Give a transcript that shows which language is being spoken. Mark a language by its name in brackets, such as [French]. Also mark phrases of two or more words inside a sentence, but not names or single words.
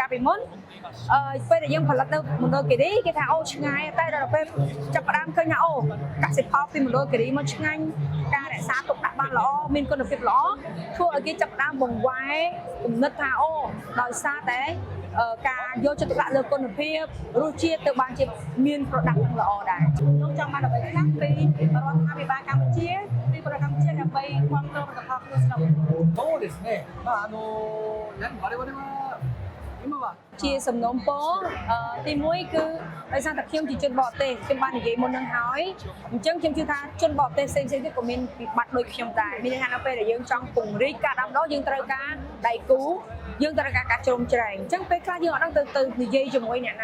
[Khmer] ការពីមុនពេលដែលយើងផលិតនៅមណ្ឌលគិរីគេថាអូឆ្ងាយតែដល់ពេលចាប់ផ្ដើមឃើញថាអូកសិផលពីមណ្ឌលគិរីមកឆ្ងាញ់ការរក្សាទុកដាក់បានល្អមានគុណភាពល្អធ្វើឲ្យគេចាប់ផ្ដើមបង្វែរគំនិតថាអូដោយសារតែការយកចិត្តទុកដាក់លើគុណភាពរសជាតិទៅបានជាមាន product នឹងល្អដែរខ្ញុំចង់បានអ្វីខ្លះពីរដ្ឋាភិបាលកម្ពុជាពីប្រទេសកម្ពុជាដើម្បីគ្រប់គ្រងផលិតផលក្នុងស្រុក [Japanese] そうですね我々は今は [Khmer] ជាសំណូមពរទី1គឺដោយសារតែខ្ញុំជាជនបរទេសខ្ញុំបាននិយាយមុននឹងហើយអញ្ចឹងខ្ញុំជឿថាជនបរទេសផ្សេងៗទៀតក៏មានវិបត្តិដូចខ្ញុំដែរមានន័យថានៅពេល ដែលយើងចង់ពង្រីកការដាំដុះយើងត្រូវការដៃគូយើងត្រូវការការជ្រោមជ្រែងអញ្ចឹងពេលខ្លះយើងអត់ដឹងទៅនិយាយជាមួយអ្នក